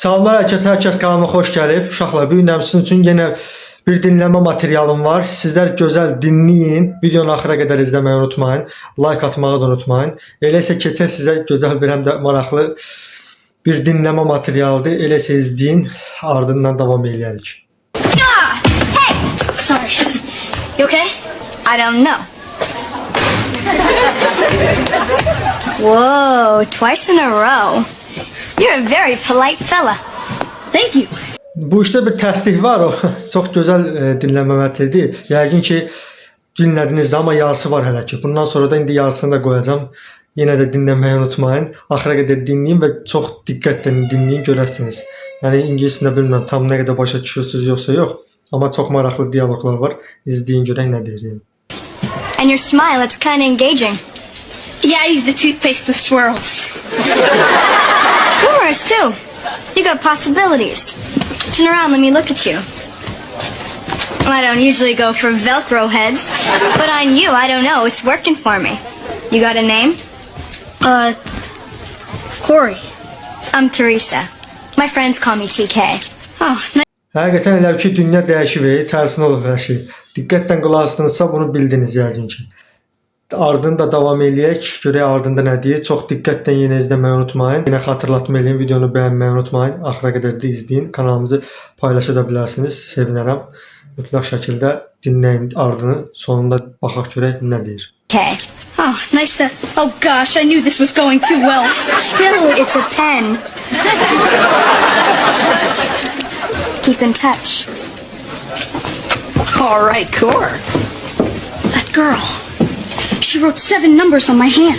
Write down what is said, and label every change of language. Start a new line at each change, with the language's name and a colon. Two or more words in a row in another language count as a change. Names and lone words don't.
Azerbaijani: Salamlar hər kəs kanalıma xoş gəlib. Uşaqlar, bu gün sizin üçün yenə bir dinləmə materialım var. Sizlər gözəl dinləyin. Videonu axıra qədər izləməyi unutmayın. Like atmağı da unutmayın. Elə isə keçək sizə gözəl bir həm də maraqlı bir dinləmə materialıdır. Elə isə izləyin, ardından davam edərik.
English: Hey! Sorry. You okay? I don't know. Whoa, twice in a row. You're a very polite fella. Thank you.
Azerbaijani: Bu işte bir təsdiq var o. Çox gözəl dinləmə materialıdır. Yəqin ki dinlədiniz də, amma yarısı var hələ ki. Bundan sonra da indi yarısını da qoyacağam. Yenə də dinləməyi unutmayın. Axıra qədər dinləyin və çox diqqətlə dinləyin, görəsiniz. Yəni ingiliscə bilmirəm tam nə qədər başa düşürsüz yoxsa yox, amma çox maraqlı dialoqlar var. İzləyin görək nə deyirəm.
English: And your smile, it's kind of engaging. Yeah, I use the toothpaste with swirls. Humorous too. You got possibilities. Turn around, let me look at you. Well, I don't usually go for Velcro heads, but on you, I don't know, it's working for me. You got a name? Corey. I'm Teresa. My friends call me TK. Oh,
Azerbaijani: Həqiqətən elə ki dünya dəyişib, tərsinə olub hər şey. Diqqətlə qulaq asdınızsa bunu bildiniz yəqin ki. Ardında davam eləyək, görək ardında nə deyir. Çox diqqətlə yenə izləməyi unutmayın. Yenə xatırlatma eləyin, videonu bəyənməyi unutmayın. Axıra qədər də izləyin, kanalımızı paylaşa da bilərsiniz. Sevinərəm. Mütləq şəkildə dinləyin ardını, sonunda baxaq görək nə deyir.
English: Okay. oh, nice to... Oh gosh, I knew this was going too well. Chill, it's a pen. Keep in touch. All right, Cor. That girl. She wrote 7 numbers on my hand.